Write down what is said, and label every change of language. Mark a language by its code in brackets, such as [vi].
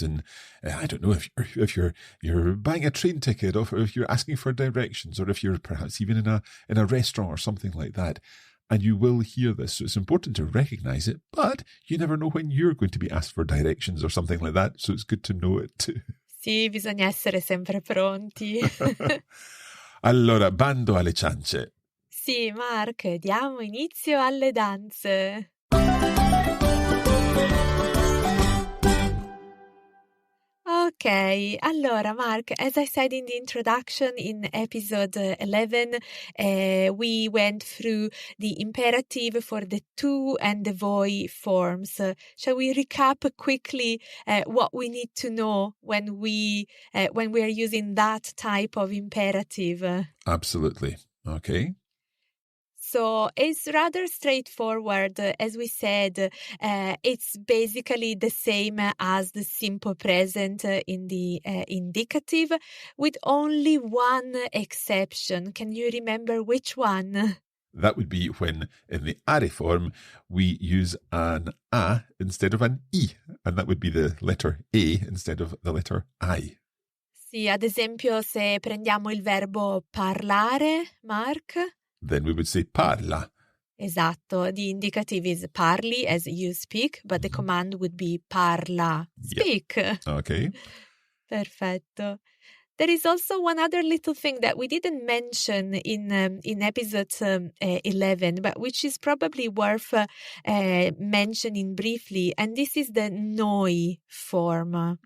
[en] And I don't know if you're buying a train ticket, or if you're asking for directions, or if you're perhaps even in a restaurant or something like that. And you will hear this. So it's important to recognize it, but you never know when you're going to be asked for directions or something like that. So it's good to know it too. [it] Sì, bisogna essere sempre pronti. Allora, bando alle ciance. Sì, Mark, diamo inizio alle danze. [en] Okay, allora Mark, as I said in the introduction in episode 11, we went through the imperative for the tu and the voi forms. Shall we recap quickly what we need to know when we are using that type of imperative? Absolutely. Okay. So it's rather straightforward. As we said, it's basically the same as the simple present in the indicative, with only one exception. Can you remember which one? That would be when, in the are form, we use an a instead of an I, and that would be the letter A instead of the letter I. [it] Sì, ad esempio, se prendiamo il verbo parlare, Mark? [en] Then we would say parla. [it] Esatto. [en] The indicative is parli, as you speak, but the command would be parla, speak. Yep. Okay. [it] Perfetto. [en] There is also one other little thing that we didn't mention in episode 11, but which is probably worth mentioning briefly, and this is the noi form.